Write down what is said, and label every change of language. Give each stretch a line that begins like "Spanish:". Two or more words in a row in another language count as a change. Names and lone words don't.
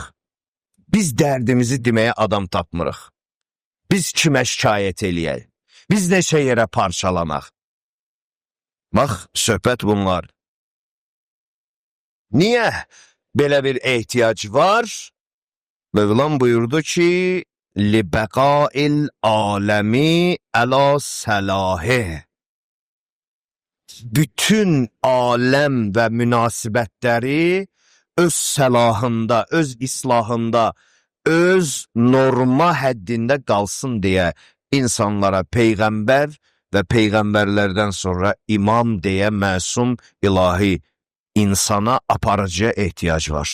Azerbaijani: Biz dərdimizi deməyə adam tapmırıq. Biz kimə şikayət eləyək? Biz neçə yerə parçalanaq? Bax, söhbət bunlar. Niyə belə bir ehtiyac var? Mövlam buyurdu ki,
Arabic: لِبَقَاءِ الْعَالَمِ عَلَى سَلَاهِهِ.
Azerbaijani: Bütün aləm və münasibətləri öz səlahında, öz islahında, öz norma həddində qalsın deyə insanlara peyğəmbər və peyğəmbərlərdən sonra imam deyə məsum ilahi insana aparıcıya ehtiyac var.